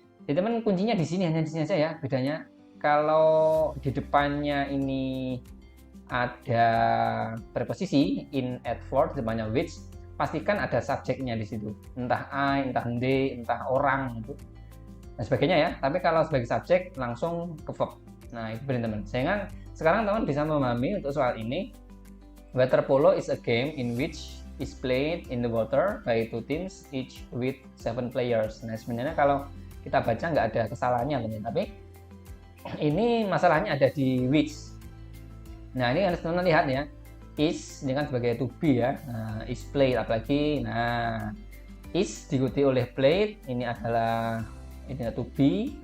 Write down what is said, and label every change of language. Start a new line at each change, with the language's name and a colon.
Indonesian: Jadi teman kuncinya di sini, hanya di sini saja ya bedanya. Kalau di depannya ini ada preposisi in, at, for, di depannya which, pastikan ada subjeknya di situ. Entah I, entah they, entah orang gitu. Dan sebagainya ya. Tapi kalau sebagai subjek langsung ke verb. Nah, itu benar teman. Sehingga sekarang teman bisa memahami untuk soal ini.
English: Water polo is a game in which is played in the water by two teams each with 7 players.
Indonesian: Nah, sebenarnya kalau kita baca nggak ada kesalahannya teman, tapi ini masalahnya ada di which. Nah, ini harus teman lihat ya. Is ini kan sebagai to be ya. Nah,
English: is played
Indonesian: apalagi. Nah, is diikuti oleh played, ini adalah ini to be.